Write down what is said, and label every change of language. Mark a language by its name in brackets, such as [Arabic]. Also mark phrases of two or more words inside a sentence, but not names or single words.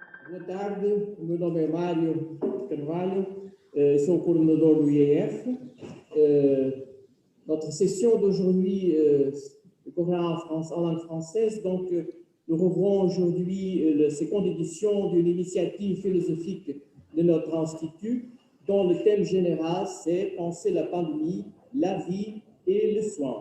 [Portuguese] Boa tarde, o meu nome é Mário Carvalho, sou o coordenador do IEF. [French] Notre session d'aujourd'hui decorera en langue française, donc nous rouvrons aujourd'hui la seconde édition d'une initiative philosophique de notre institut, dont le thème général c'est Penser la pandémie, la vie et le soin.